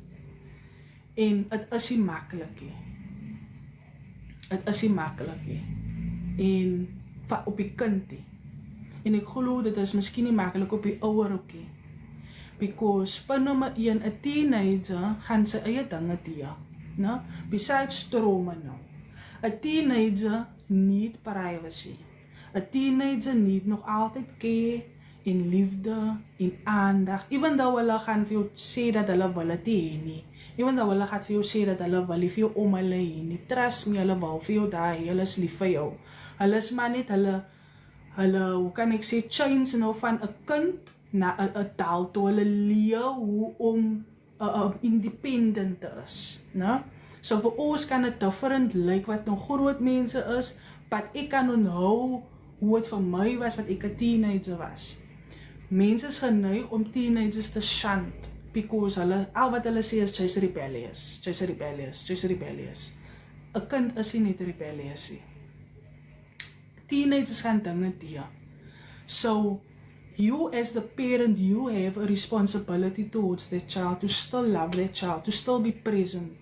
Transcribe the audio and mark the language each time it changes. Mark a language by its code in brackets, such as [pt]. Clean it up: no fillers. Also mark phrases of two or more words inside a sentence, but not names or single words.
[af] En dit is nie maklik nie. Dit is nie maklik nie. En op die kind nie. En ek glo dit is miskien nie maklik op die ouer ook nie. Because punt nommer 1, 'n teenager gaan sy eie dinge doen. [en] No? Besides trauma nou. 'n teenager need privacy. [af] 'n [en] teenager need [af] nog altyd care en liefde en aandag. [en] Even though [af] hulle gaan vir jou sê dat hulle wil dit hê nie. [en] Even though [af] hulle gaan vir jou sê dat hulle wil vir jou om hulle hê nie. [en] Trust me, [af] hulle wil vir jou daai, hulle is lief vir jou. Hulle is maar net hulle, hoe kan ek sê, change nou van 'n kind na 'n adult, toe hulle leer hoe om independent te is. No? So vir ons kan dit different lyk wat nog groot mense is, but ek kan onthou hoe het vir my was wat ek 'n teenager was. Mense is geneig om teenagers te shunt, because al wat hulle sê is jy's rebellious, jy's rebellious, jy's rebellious. 'n kind is nie net rebellious nie. Teenagers gaan dinge doen. [en] So, you as the parent, you have a responsibility towards that child, to still love that child, to still be present.